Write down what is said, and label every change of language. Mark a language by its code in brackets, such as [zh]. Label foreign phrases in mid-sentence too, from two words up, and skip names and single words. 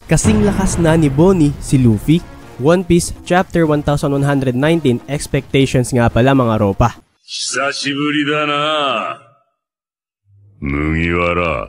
[tl] Kasing lakas na ni Bonnie si Luffy. One Piece [en] Chapter 1119 Expectations [tl] nga pala mga ropa. [ja] 久しぶりだな麦わら。